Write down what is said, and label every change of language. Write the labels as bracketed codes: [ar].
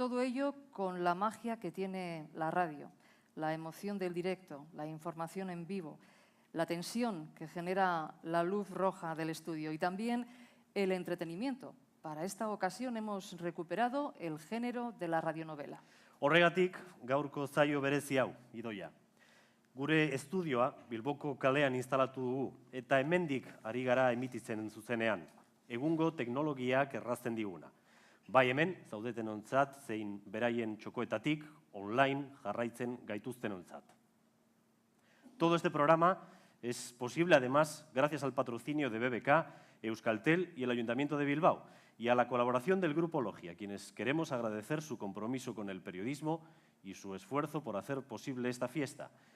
[es] Todo ello con la magia que tiene la radio, la emoción del directo, la información en vivo, la tensión que genera la luz roja del estudio y también el entretenimiento. Para esta ocasión hemos recuperado el género de la radionovela. [eu] Horregatik, gaurko zaio berezi hau, Idoia. Gure estudioa Bilboko kalean instalatu dugu eta hemendik ari gara emititzen zuzenean, egungo teknologiak errazten diguna. Bai hemen, zaudetenontzat zein beraien txokoetatik online jarraitzen gaituztenontzat. [es] Todo este programa es posible, además, gracias al patrocinio de BBK, Euskaltel y el Ayuntamiento de Bilbao, y a la colaboración del Grupo Logia, a quienes queremos agradecer su compromiso con el periodismo y su esfuerzo por hacer posible esta fiesta.